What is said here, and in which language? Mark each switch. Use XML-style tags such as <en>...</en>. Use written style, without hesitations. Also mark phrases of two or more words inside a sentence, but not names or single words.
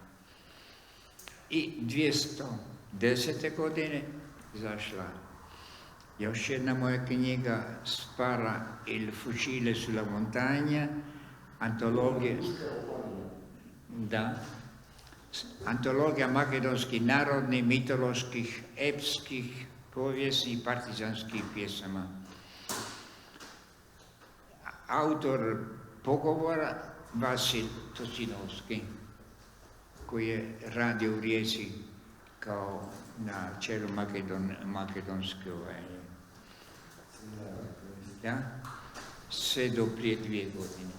<hr>I 210. godine izašla još jedna moja knjiga, Spara il fucile sulla montagna, antologija, da, antologija makedonskih narodnih, mitoloških, epskih, povijesnih i partizanskih pjesama. Autor pogovora Vasil Tosinovski, koji je radio u Rijeci kao na čelu makedonske sve do prije 2 godine.</hr>